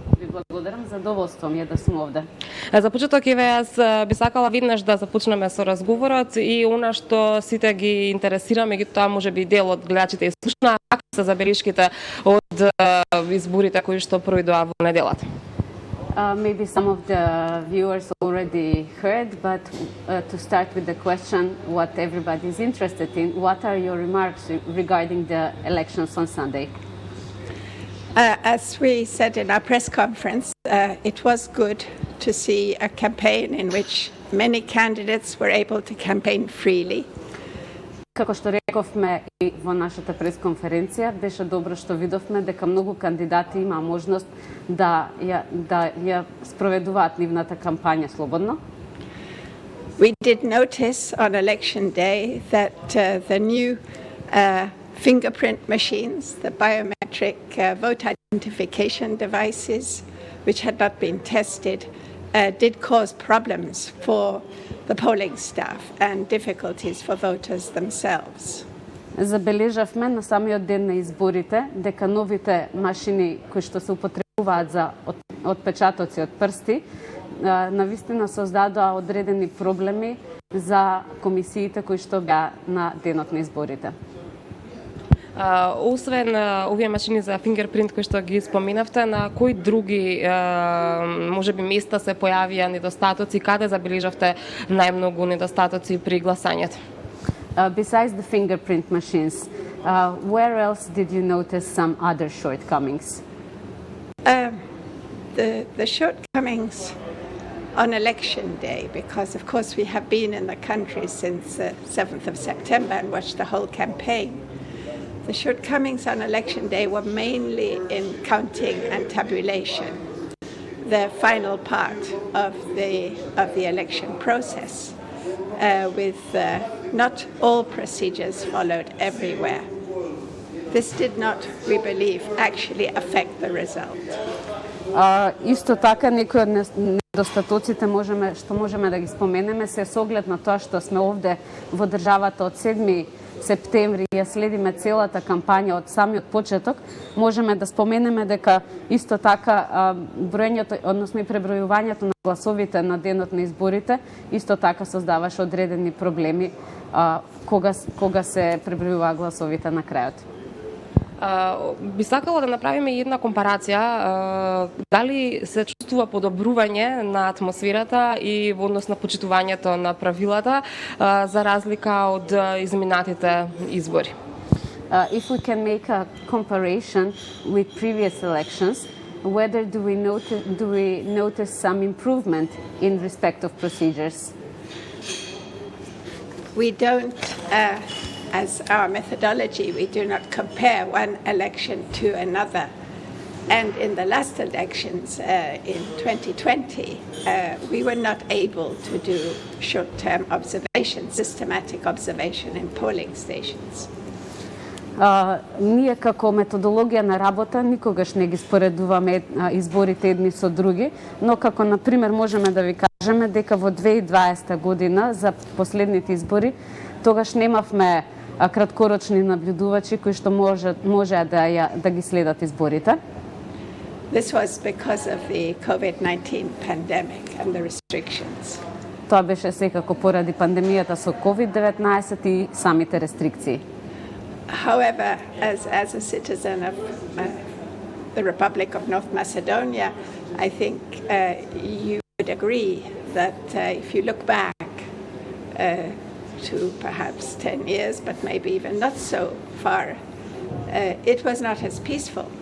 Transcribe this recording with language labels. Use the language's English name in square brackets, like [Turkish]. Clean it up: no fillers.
[Macedonian] Ви благодарам, задоволство ми е да сум овде. За почеток еве јас би сакала веднаш да започнеме со разговорот и она што сите ги интересира, меѓутоа можеби дел од гледачите и слушна, какви се забелешките од изборите кои што проидоа во неделата. [English] Maybe some of the viewers already heard, but to start with the question, what everybody is interested in, what are your remarks regarding the elections on Sunday? As we said in our press conference, it was good to see a campaign in which many candidates were able to campaign freely. [Macedonian] Како што рековме и во нашата пресконференција, беше добро што видовме дека многу кандидати има можност да ја спроведуваат нивната кампања слободно. [English] We did notice on election day that the new fingerprint machines, the biometric vote identification devices, which had not been tested, did cause problems for the polling staff and difficulties for voters themselves. [Macedonian] Забележавме на самиот ден на изборите дека новите машини кои што се употребуваат за отпечатоци од прсти навистина создадоа одредени проблеми за комисиите кои што беа на денот на изборите. Освен овие машини за фингерпринт кои што ги споменавте, на кои други можеби места се појавија недостатоци, каде забележавте најмногу недостатоци при гласањето? [English] Besides the fingerprint machines, where else did you notice some other shortcomings? The shortcomings on election day, because of course we have been in the country since 7th of September and watched the whole campaign. The shortcomings on election day were mainly in counting and tabulation, the final part of the election process, with not all procedures followed everywhere. This did not, we believe, actually affect the result. [Macedonian] Исто така некои од недостатоците што можеме да ги споменеме се со оглед на тоа што сме овде во државата од 7 септември ја следиме целата кампања од самиот почеток, можеме да споменеме дека исто така броењето, односно и пребројувањето на гласовите на денот на изборите, исто така создаваше одредени проблеми кога се пребројуваа гласовите на крајот. Би сакала да направиме една компарација, дали се чувствува подобрување на атмосферата и во однос на почитувањето на правилата за разлика од изминатите избори. [English] If we can make a comparison with previous elections, whether do we notice some improvement in respect of procedures? We don't as our methodology, we do not compare one election to another. And in the last elections in 2020, we were not able to do short-term observation, systematic observation in polling stations. [Macedonian] Ние како методологија на работа никогаш не ги споредуваме изборите едни со други, но како на пример можеме да ви кажеме дека во 2020 година за последните избори тогаш немавме краткорочни наблюдувачи кои што можеа да ги следат изборите. [English] This was because of the COVID-19 pandemic and the restrictions. [Macedonian] Тоа беше секако поради пандемијата со COVID-19 и самите рестрикции. [English] However, as a citizen of the Republic of North Macedonia, I think you would agree that if you look back to perhaps 10 years, but maybe even not so far, it was not as peaceful